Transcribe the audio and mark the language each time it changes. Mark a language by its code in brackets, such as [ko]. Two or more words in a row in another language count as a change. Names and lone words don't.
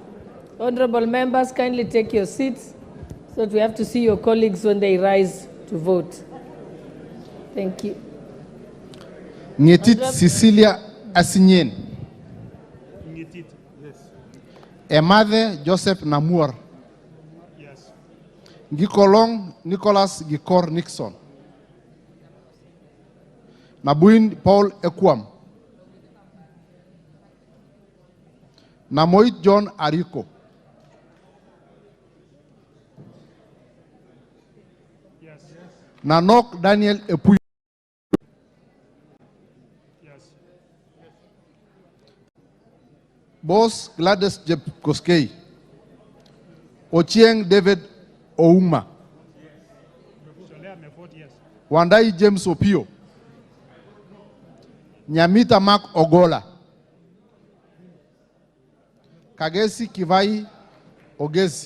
[en] Honorable members, kindly take your seats. So that we have to see your colleagues when they rise to vote. Thank you. Ngetit Cecilia Asinyen. Ngetit, yes. Emathe Joseph Namur. Yes. Gikolong Nicholas Gikor Nixon. Nabuin Paul Ekwam. Namoit John Ariko. Yes. Nanok Daniel Epuy. Yes. Boss Gladys Jeb Koskei. Ochieng David Ouma. Yes. Wandai James Opio. Nyamita Mark Ogola. Kagesi Kivai Ogesi.